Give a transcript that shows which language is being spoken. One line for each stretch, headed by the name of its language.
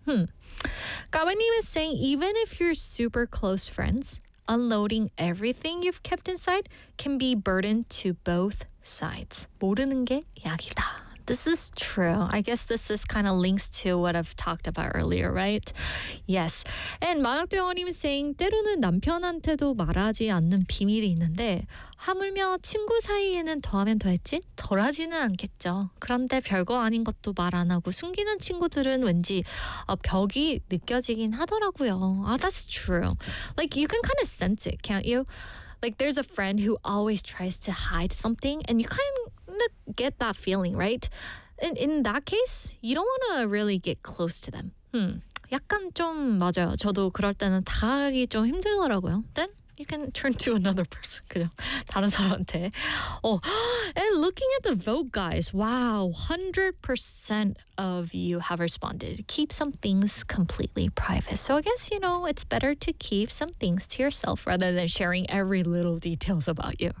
English: Gawainim is saying, even if you're super close friends, unloading everything you've kept inside can be burden to both sides.
Korean: 모르는 게 약이다.
English: This is true. I guess this is kind of links to what I've talked about earlier, right? Yes. And
Korean: 마학대원님
English: is saying,
Korean: 때로는 남편한테도 말하지 않는 비밀이 있는데 하물며 친구 사이에는 더하면 더했지 덜하지는 않겠죠. 그런데 별거 아닌 것도 말 안 하고 숨기는 친구들은 왠지 벽이 느껴지긴 하더라고요.
English: That's true. Like, you can kind of sense it, can't you? Like, there's a friend who always tries to hide something, and you kind of get that feeling, right? And in that case, you don't want to really get close to them.
Korean: 약간 좀 맞아요. 저도 그럴 때는 다가가기 좀 힘들더라고요.
English: Then you can turn to another person,
Korean: 그냥 다른 사람한테.
English: Oh, and looking at the vote, guys, wow, 100% of you have responded. Keep some things completely private. So I guess, you know, it's better to keep some things to yourself rather than sharing every little details about you.